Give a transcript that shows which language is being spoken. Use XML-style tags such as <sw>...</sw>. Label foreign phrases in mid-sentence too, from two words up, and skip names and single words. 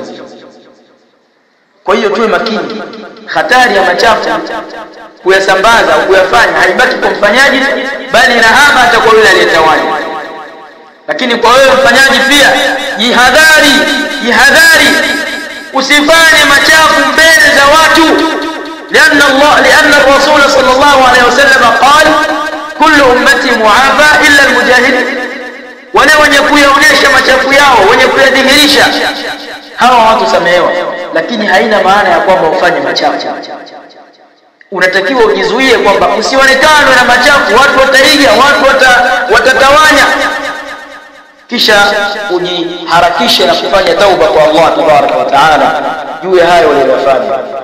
<sw>Kwa hiyo tuwe makini, hatari ya machafu kuyasambaza au kuyafanya haibaki kwa mfanyaji, bali inahama hata kwa yule aliyetawanya. Lakini kwa wewe mfanyaji pia jihadhari, usifanye machafu mbele za watu,</sw> <ar>لأن الرسول صلى الله عليه وسلم قال كل أمتي معافى إلا المجاهدين.</ar> <sw>wale wenye kuyaonesha machafu yao, wenye kuyadhihirisha, hawa watu samehewa, lakini haina maana ya kwamba ufanye machafu. Unatakiwa ujizuie kwamba usionekane na machafu, watu wataiga, watu watatawanya, kisha ujiharakishe na kufanya tauba kwa</sw> <ar>الله تبارك وتعالى</ar> <sw>juu ya hayo uliyofanya.</sw>